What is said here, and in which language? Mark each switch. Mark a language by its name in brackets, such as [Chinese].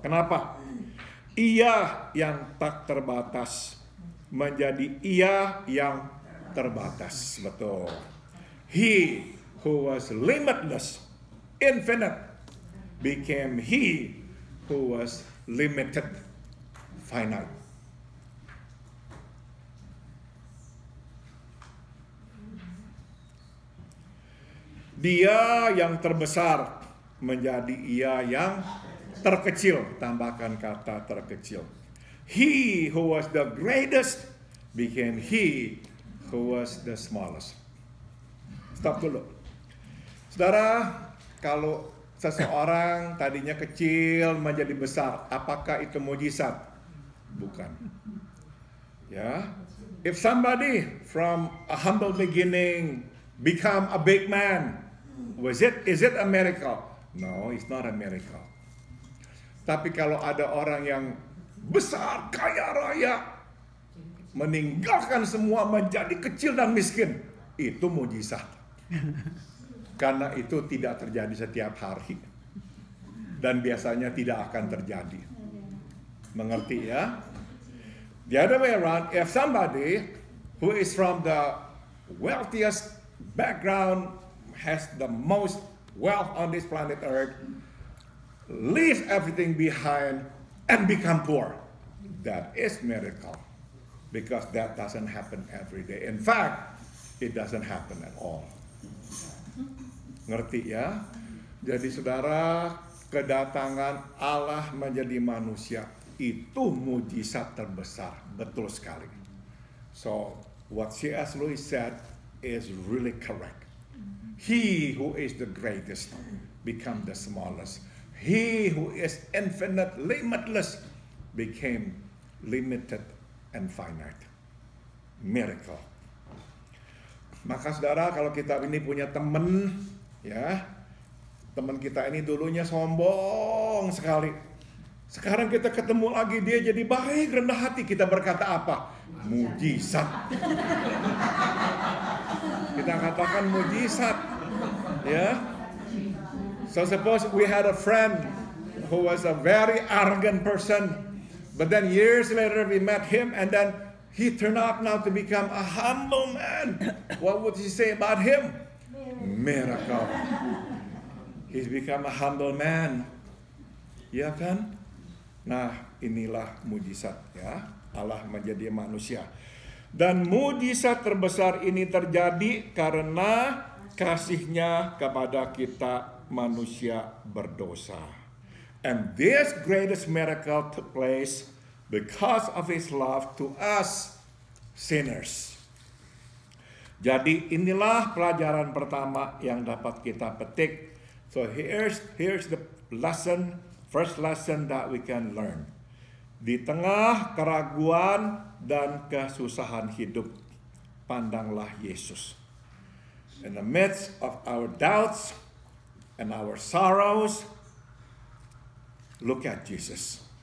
[Indonesian] Kenapa? Ia yang tak terbatas menjadi ia yang terbatas. Betul. [English] He who was limitless, infinite, became he who was limited, finite. [Indonesian] Dia yang terbesar menjadi ia yang terkecil, tambahkan kata terkecil. [English] He who was the greatest became he who was the smallest. [Indonesian] Stop dulu. Saudara, kalau seseorang tadinya kecil menjadi besar, apakah itu mujizat? Bukan. Ya. [English] If somebody from a humble beginning become a big man, is it a miracle? No, it's not a miracle. [Indonesian] Tapi kalau ada orang yang besar, kaya raya, meninggalkan semua menjadi kecil dan miskin. Itu mujizat. Karena itu tidak terjadi setiap hari. Dan biasanya tidak akan terjadi. Mengerti ya? [English] The other way around, if somebody who is from the wealthiest background, has the most wealth on this planet Earth, leaves everything behind and become poor, that is miracle. Because that doesn't happen every day. In fact, it doesn't happen at all. [Indonesian] Ngerti ya? Jadi saudara, kedatangan Allah menjadi manusia itu mujizat terbesar. Betul sekali. [English] So, what C.S. Lewis said is really correct. He who is the greatest become the smallest. He who is infinite, limitless, became limited and finite. Miracle. [Indonesian] Maka saudara, kalau kita ini punya teman, ya, teman kita ini dulunya sombong sekali. Sekarang kita ketemu lagi, dia jadi baik, rendah hati. Kita berkata apa? Mujizat. Kita katakan mujizat. Ya. [English] So suppose we had a friend who was a very arrogant person, but then years later we met him, and then he turned out now to become a humble man. What would you say about him? Miracle. He's become a humble man. [Indonesian] Ya kan? Nah, inilah mujizat ya. Allah menjadi manusia. Dan mujizat terbesar ini terjadi karena kasih-Nya kepada kita manusia berdosa. [English] And this greatest miracle took place because of His love to us sinners. [Indonesian] Jadi inilah pelajaran pertama yang dapat kita petik. [English] So here's the lesson, first lesson that we can learn. [Indonesian] Di tengah keraguan dan kesusahan hidup, pandanglah Yesus. [English] In the midst of our doubts and our sorrows, look at Jesus.